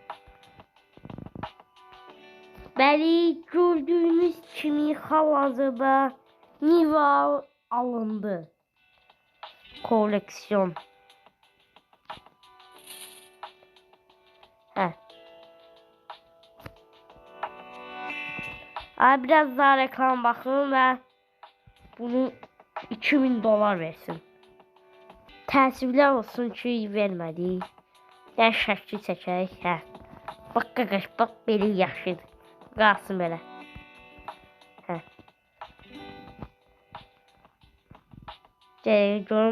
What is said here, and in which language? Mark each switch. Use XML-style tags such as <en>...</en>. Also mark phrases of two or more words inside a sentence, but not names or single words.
<az>Bəli, gördüğünüz kimi hal-hazırda Niva alındı. Koleksiyon.</az> <tr>Biraz daha reklam bakın ve bunu $2000 versin.</tr> <az>Təəssüflər olsun ki vermədi. Yəni şəkli çəkək. Bax qaqaş, bax belə yaxşıdır. Qalsın belə. Hə. Görüm.</az>